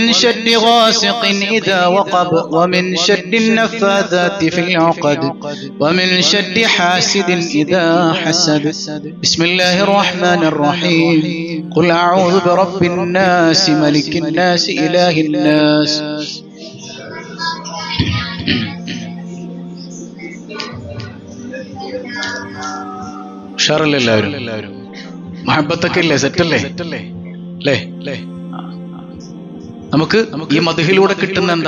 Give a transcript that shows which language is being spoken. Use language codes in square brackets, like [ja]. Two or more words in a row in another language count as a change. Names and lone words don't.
[ar] شر غاسق إذا وقب ومن شر النفاثات في العقد ومن شر حاسد إذا حسد بسم الله الرحمن الرحيم قل أعوذ برب الناس ملك الناس إله الناس [ml] ഷാറല്ലെല്ലാവരും മഹബത്തൊക്കെ ഇല്ലേ, സെറ്റല്ലേ അല്ലേ? നമുക്ക് ഈ മദ്ഹിലൂടെ കിട്ടുന്ന എന്താ?